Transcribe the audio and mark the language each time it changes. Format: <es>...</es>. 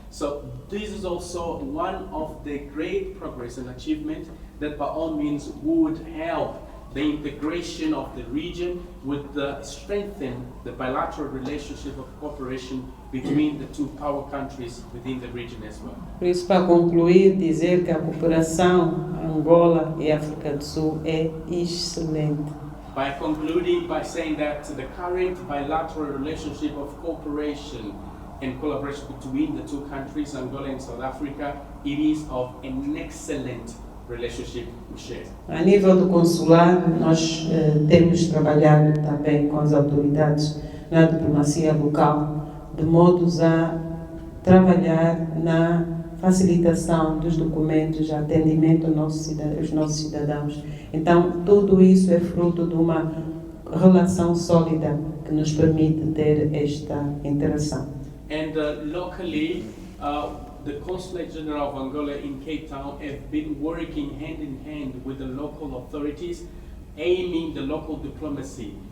<en>So this is also one of the great progress and achievement that by all means would help the integration of the region, would strengthen the bilateral relationship of cooperation between the two power countries within the region as well.</en> <pt>Por isso, para concluir, dizer que a cooperação Angola e África do Sul é excelente.</pt> <en>By concluding by saying that the current bilateral relationship of cooperation and collaboration between the two countries, Angola and South Africa, it is of an excellent relationship we share.</en> <pt>A nível do consulado, nós temos trabalhado também com as autoridades na diplomacia local, de modos a trabalhar na facilitação dos documentos, atendimento aos nossos cidadãos. Então, tudo isso é fruto de uma relação sólida que nos permite ter esta interação.</pt> <en>And locally, the Consulate General of Angola in Cape Town have been working hand in hand with the local authorities, aiming the local diplomacy.</en>